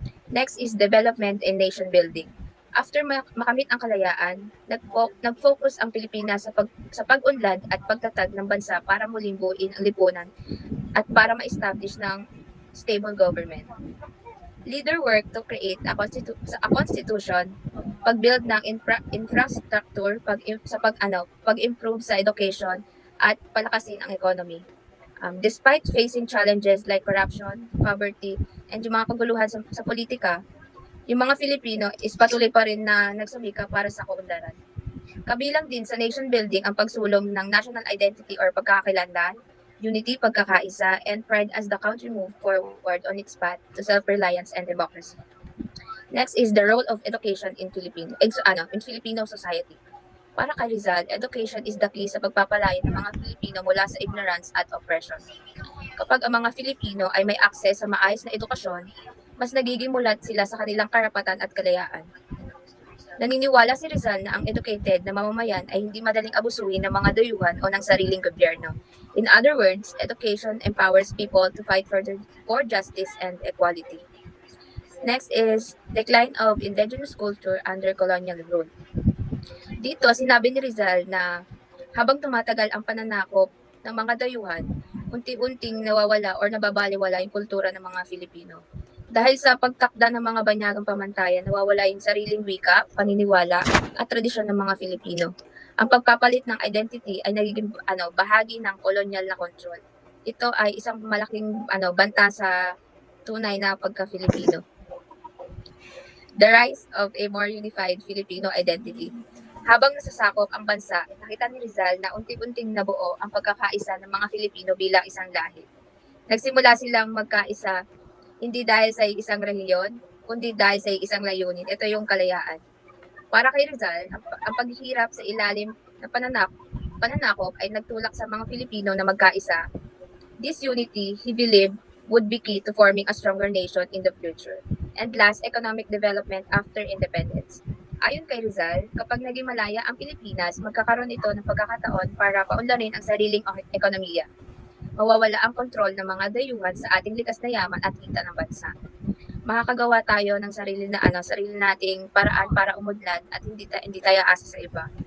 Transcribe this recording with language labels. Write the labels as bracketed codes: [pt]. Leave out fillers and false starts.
[en] Next is development and nation building. [tl] After makamit ang kalayaan, nag-focus ang Pilipinas sa pag-unlad at pagtatag ng bansa para muling buuin ang lipunan at para ma-establish ng stable government. [en] Leader work to create a constitution, [tl] pag-build ng infrastructure, [en] pag-improve sa education, at palakasin ang economy. Despite facing challenges like corruption, poverty, [tl] and yung mga kaguluhan sa politika, yung mga Filipino is patuloy pa rin na nagsumika para sa kaunlaran. Kabilang din sa nation building ang pagsulong ng national identity or pagkakakilanlan, unity, pagkakaisa, and pride [en] as the country moved forward on its path to self-reliance and democracy. Next is the role of education in Filipino society. [tl] Para kay Rizal, [en] education is the key [tl] sa pagpapalaya ng mga Filipino mula sa ignorance at oppression. Kapag ang mga Filipino ay may access sa maayos na edukasyon, mas nagiging mulat sila sa kanilang karapatan at kalayaan. Naniniwala si Rizal na ang educated na mamamayan ay hindi madaling abusuhin ng mga dayuhan o ng sariling gobyerno. [en] In other words, education empowers people to fight for justice and equality. Next is decline of indigenous culture under colonial rule. [tl] Dito, sinabi ni Rizal na habang tumatagal ang pananakop ng mga dayuhan, unti-unting nawawala or nababaliwala yung kultura ng mga Filipino. Dahil sa pagtakda ng mga banyagang pamantayan, nawawala yung sariling wika, paniniwala, at tradisyon ng mga Filipino. Ang pagpapalit ng identity ay nagiging bahagi ng kolonyal na control. Ito ay isang malaking banta sa tunay na pagka-Filipino. [en] The rise of a more unified Filipino identity. [tl] Habang nasasakop ang bansa, nakita ni Rizal na unti-unting nabuo ang pagkakaisa ng mga Filipino bilang isang lahi. Nagsimula silang magkaisa hindi dahil sa isang reliyon, kundi dahil sa isang layunin. Ito yung kalayaan. Para kay Rizal, ang paghihirap sa ilalim ng pananakop ay nagtulak sa mga Pilipino na magkaisa. [en] This unity, he believed, would be key to forming a stronger nation in the future. And last, economic development after independence. [tl] Ayon kay Rizal, kapag naging malaya ang Pilipinas, magkakaroon ito ng pagkakataon para paunlarin ang sariling ekonomiya. Mawawala ang kontrol ng mga dayuhan sa ating likas na yaman at kita ng bansa. Makakagawa tayo ng sarili nating paraan para umunlad at hindi tayo asa sa iba.